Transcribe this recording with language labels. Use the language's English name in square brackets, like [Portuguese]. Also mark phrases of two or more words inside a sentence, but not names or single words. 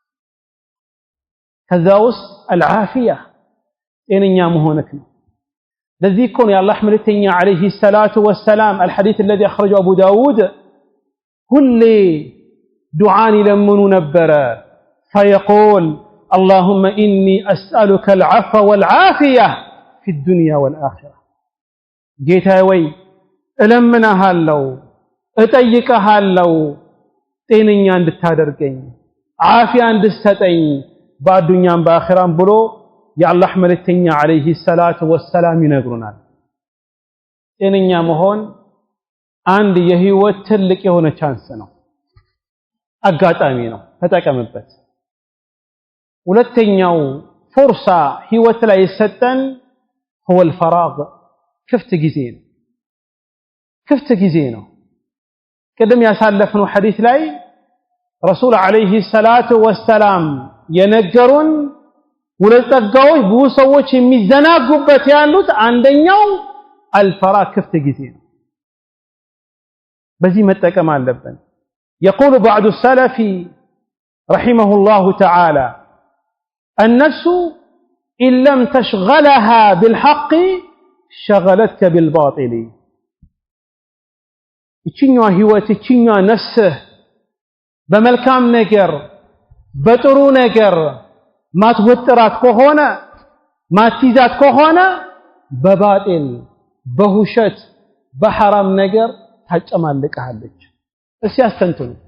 [Amharic] ከዛ ውስጥ العافيه ጤነኛ መሆንክ ነው ለዚህ እኮ ነው የአላህ መልእክተኛ [Arabic] عليه الصلاة والسلام الحديث الذي اخرجه ابو داود [Amharic] ሁሌ ዱዓን ይለምኑ ነበረ [Arabic] فيقول اللهم إني أسألك العفو والعافية في الدنيا والآخرة [Amharic] ጌታዬ ወይ እለምንሃለሁ እጠይቅሃለሁ ጤነኛ እንድታደርገኝ ዓፊያ እንድትሰጠኝ በአዱኛም በአኺራም ብሎ የአላህ መልእክተኛ [Arabic] عليه الصلاة والسلام [Amharic] ይነግሩናል ጤነኛ መሆን አንድ የህይወት ትልቅ የሆነ ቻንስ ነው አጋጣሚ ነው ተጠቀምበት ሁለተኛው ፍርሳ ህይወት ላይ የሰጠን [Arabic] هو الفراغ [Amharic] ክፍት ጊዜ ነው ቀደም ያሳለፍነው ሐዲስ ላይ ረሱል [Arabic] عليه الصلاة والسلام [Amharic] የነገሩን ሁለት ጸጋዎች ብዙ ሰዎች የሚዘናጉበት ያሉት አንደኛው الفراغ ክፍት ጊዜ ነው በዚህ መጠቀም አለብን [Arabic] يقول بعض السلف رحمه الله تعالى النفس إن لم تشغلها بالحق شغلتك بالباطل [Amharic] ይችኛው ህይወት ይችኛው ነፍስህ በመልካም ነገር በጥሩ ነገር ማትወጥራት ከሆነ ማትይዛት ከሆነ በባጢል በሁሸት በሐራም ነገር ታጨማልቀሃለች እስኪ አስተንትኑ